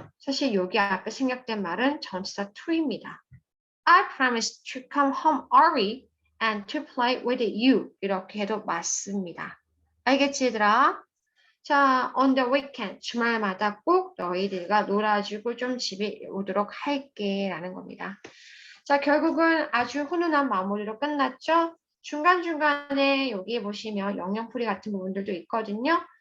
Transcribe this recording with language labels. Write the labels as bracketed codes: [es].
[ko] 사실 여기 앞에 생략된 말은 전치사 to입니다. [en] I promise to come home early and to play with you. [ko] 이렇게 해도 맞습니다. 알겠지, 얘들아? 자, [en] on the weekend, [ko] 주말마다 꼭 너희들과 놀아주고 좀 집에 오도록 할게 라는 겁니다. 자, 결국은 아주 훈훈한 마무리로 끝났죠? 중간중간에 여기 보시면 영영풀이 같은 부분들도 있거든요.